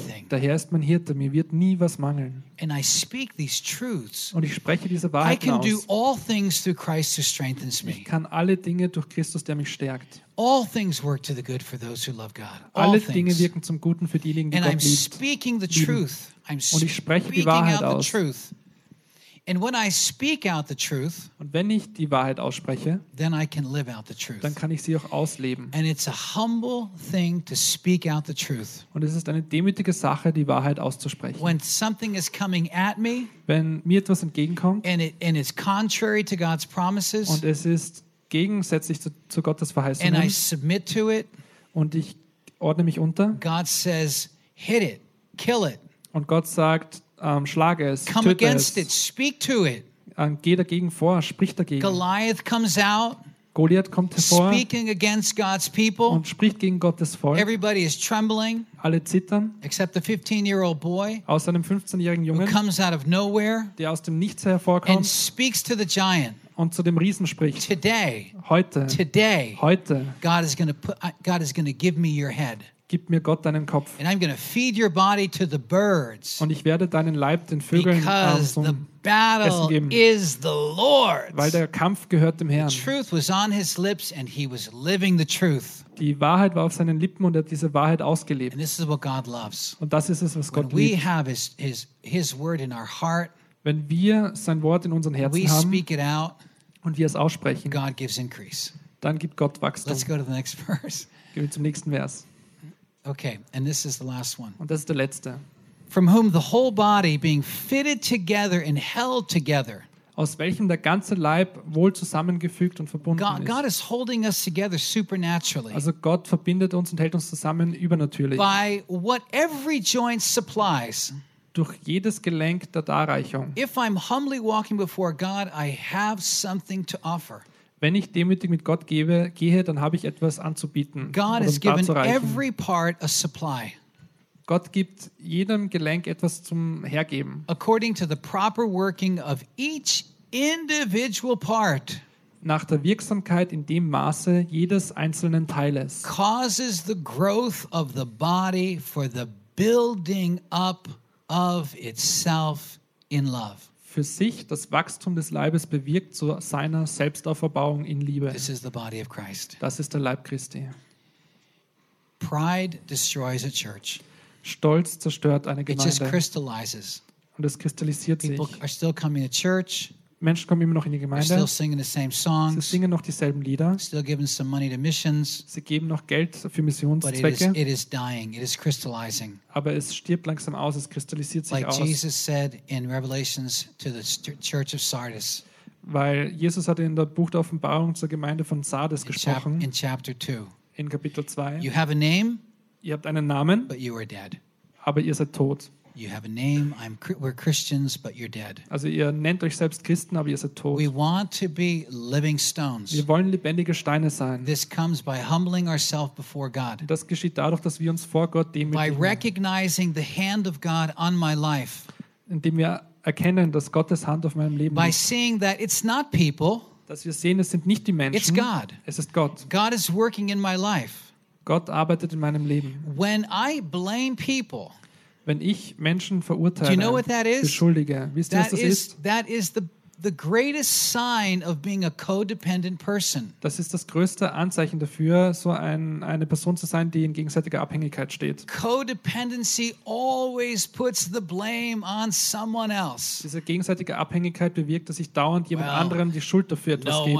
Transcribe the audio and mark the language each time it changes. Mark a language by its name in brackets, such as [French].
[German] Der Herr ist mein Hirte, mir wird nie was mangeln. [English] And I speak these truths. [German] Und ich spreche diese Wahrheiten [English] I can [German] aus. [English] Do all things through Christ who strengthens me. [German] Ich kann alle Dinge durch Christus, der mich stärkt. [English] All things work to the good for those who love God. [German] Alle Dinge wirken zum Guten für diejenigen, die [English] and [German] Gott [English] I'm [German] liebt. [English] Speaking the truth. I'm [German] und ich spreche die Wahrheit aus. [English] The truth. And when I speak out the truth, [German] und wenn ich die Wahrheit ausspreche, [English] then I can live out the truth. [German] Dann kann ich sie auch ausleben. [English] And it's a humble thing to speak out the truth. [German] Und es ist eine demütige Sache, die Wahrheit auszusprechen. [English] When something is coming at me, [German] wenn mir etwas entgegenkommt, [English] and it's contrary to God's promises, [German] und es ist gegensätzlich zu Gottes Verheißungen, [English] and I submit to it, [German] und ich ordne mich unter, [English] God says, hit it, kill it. [German] Und Gott sagt, schlage es, [English] come [German] töte [English] against [German] es. [English] It, speak to it. [German] Geh dagegen vor, sprich dagegen. [English] Goliath comes out, [German] Goliath kommt hervor, [English] speaking against God's people. [German] Und spricht gegen Gottes Volk. [English] Everybody is trembling, [German] alle zittern, [English] except the 15-year-old boy, [German] außer einem 15-jährigen Jungen, [English] who comes out of nowhere, [German] der aus dem Nichts hervorkommt, [English] and speaks to the giant. [German] Und zu dem Riesen spricht. [English] Today, [German] heute, [English] today, [German] heute, [English] God is going to give me your head. [German] Gib mir Gott deinen Kopf. [English] And I'm going to feed your body to the birds. [German] Und ich werde deinen Leib den Vögeln zum Essen geben. [English] Is the Lord's. [German] Weil der Kampf gehört dem Herrn. [English] The truth was on his lips and he was living the truth. [German] Die Wahrheit war auf seinen Lippen und er hat diese Wahrheit ausgelebt. [English] And this is what God loves. [German] Und das ist es, was Gott [English] when We have his word in our heart, [German] wenn wir sein Wort in unseren Herzen [English] we [German] haben [English] speak it out, [German] und wir es aussprechen, [English] God gives increase. [German] Dann gibt Gott Wachstum. [English] Let's go to the next verse. [German] Gehen wir zum nächsten Vers. [English] Okay, and this is the last one. [German] Und das ist der letzte. [English] From whom the whole body being fitted together and held together. [German] Aus welchem der ganze Leib wohl zusammengefügt und verbunden ist. [English] God is holding us together supernaturally. [German] Also Gott verbindet uns und hält uns zusammen übernatürlich. [English] By what every joint supplies. [German] Durch jedes Gelenk der Darreichung. [English] If I'm humbly walking before God, I have something to offer. [German] Wenn ich demütig mit Gott gehe, dann habe ich etwas anzubieten. [English] God has given every part a supply. [German] Gott gibt jedem Gelenk etwas zum Hergeben. [English] According to the proper working of each individual part. [German] Nach der Wirksamkeit in dem Maße jedes einzelnen Teiles. [English] Causes the growth of the body for the building up of itself in love. [German] Für sich das Wachstum des Leibes bewirkt zu seiner Selbstauferbauung in Liebe. [English] This is the body of Christ. [German] Das ist der Leib Christi. [English] Pride destroys a church. [German] Stolz zerstört eine Gemeinde. [English] It just crystallizes. [German] Und es kristallisiert [English] People [German] sich. [English] Are still coming to church. [German] Menschen kommen immer noch in die Gemeinde. [English] They're still singing the same songs. [German] Sie singen noch dieselben Lieder. [English] Still giving some money to missions. [German] Sie geben noch Geld für Missionszwecke. [English] But it is dying. It is crystallizing. [German] Aber es stirbt langsam aus. Es kristallisiert sich [English] like [German] aus. [English] Like Jesus said in Revelations to the Church of Sardis. [German] Weil Jesus hat in der Buch der Offenbarung zur Gemeinde von Sardis gesprochen. [English] In chapter 2. [German] In Kapitel 2. [English] You have a name. [German] Ihr habt einen Namen. [English] But you are dead. [German] Aber ihr seid tot. [English] You have a name. We're Christians, but you're dead. [German] Also ihr nennt euch selbst Christen, aber ihr seid tot. [English] We want to be living stones. [German] Wir wollen lebendige Steine sein. [English] This comes by humbling ourselves before God. [German] Das geschieht dadurch, dass wir uns vor Gott demütigen. [English] By recognizing the hand of God on my life. [German] Indem wir erkennen, dass Gottes Hand auf meinem Leben liegt. [English] By seeing that it's not people. [German] Dass wir sehen, es sind nicht die Menschen. [English] It's God. [German] Es ist Gott. [English] God is working in my life. [German] Gott arbeitet in meinem Leben. [English] When I blame people. [German] Wenn ich Menschen verurteile, [English] you know what that is? [German] Beschuldige, wisst ihr, was das ist? [English] That is the greatest sign of being a codependent person. [German] Das ist das größte Anzeichen dafür, so eine Person zu sein, die in gegenseitiger Abhängigkeit steht. [English] Codependency always puts the blame on someone else. [German] Diese gegenseitige Abhängigkeit bewirkt, dass ich dauernd jemand anderem die Schuld dafür etwas gebe.